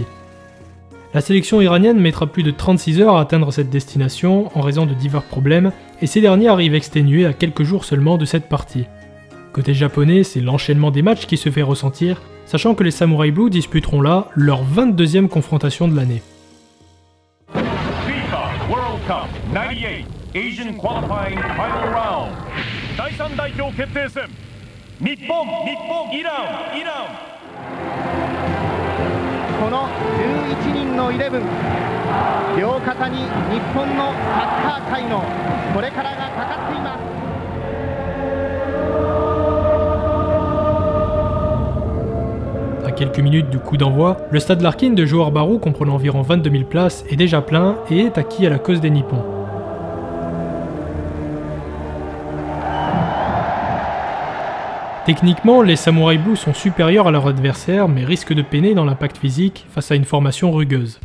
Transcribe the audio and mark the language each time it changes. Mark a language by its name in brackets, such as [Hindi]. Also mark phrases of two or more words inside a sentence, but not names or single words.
[French] La sélection iranienne mettra plus de 36 heures à atteindre cette destination en raison de divers problèmes, et ces derniers arrivent exténués à quelques jours seulement de cette partie. Côté japonais, c'est l'enchaînement des matchs qui se fait ressentir, sachant que les Samurai Blue disputeront là leur 22e confrontation de l'année. [English] FIFA World Cup 98 Asian Qualifying Final Round [Japanese] 第3代表決定戦日本イランこの11人の11両肩に日本のサッカー界のこれからがかかっています。 [French] À quelques minutes du coup d'envoi, le stade Larkin de Johor Bahru, comprenant environ 22 000 places, est déjà plein et est acquis à la cause des Nippons. Techniquement, les Samurai Blue sont supérieurs à leur adversaire mais risquent de peiner dans l'impact physique face à une formation rugueuse.